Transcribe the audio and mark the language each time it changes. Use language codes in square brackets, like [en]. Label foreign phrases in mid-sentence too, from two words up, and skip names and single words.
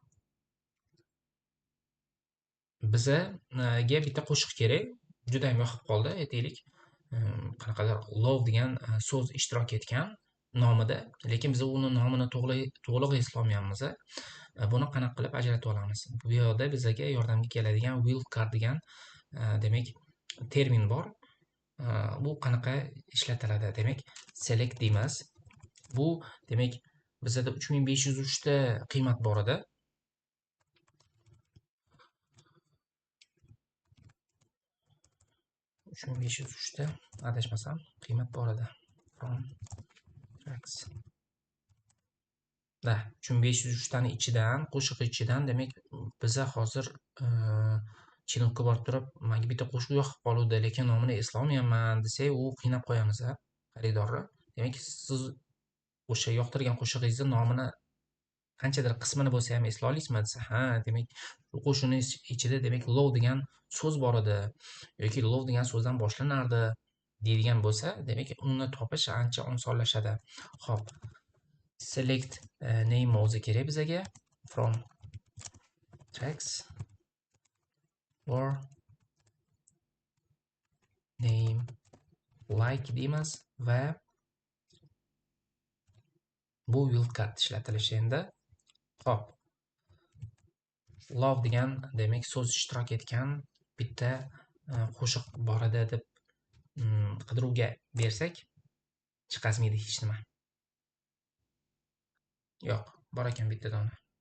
[uz] Bizga bitta qo'shiq kerak. Juda ham yoqib qoldi, aytaylik. Qanaqadir love degan so'z ishtirok etgan nomida, lekin biz uni nomini to'liq eslolmayapmiz. Buni qanaqa qilib ajratib olamiz? Bu yerda bizga yordamga keladigan will card degan demak termin bor. Bu qanaqa ishlatiladi? Demak, select deymiz. Bu demak bizda 3503 ta qiymat bor edi. Uchun 503 ta adashmasam qiymat bor edi. [en] From tracks. [uz] 3503 tani ichidan, qo'shiq ichidan demak biza hozir chinovga borib turib, menga bitta qo'shiq yoqib qoluvdi, lekin nomini eslolmayapman desak, u qiynab qo'yamiz xaridorni. Demak, siz o'sha yoqtirgan qo'shig'ingizni nomini qanchadir qismini bo'lsa ham esla olasizmi desa, demak, bu qo'shiqning ichida demak love degan so'z bor edi yoki love degan so'zdan boshlanardi deydigan bo'lsa, demak, uni topish ancha osonlashadi. Xo'p. [en] Select name [uz] o'zi kerak bizga. [en] From tracks or name like [uz] deymiz va bu will card ishlatilishi endi. Xo'p. Love degan demak so'z ishtirok etgan bitta qo'shiq bor edi deb qidiruvga bersak, chiqazmaydi hech nima. Yo'q, bor ekan bitta dona.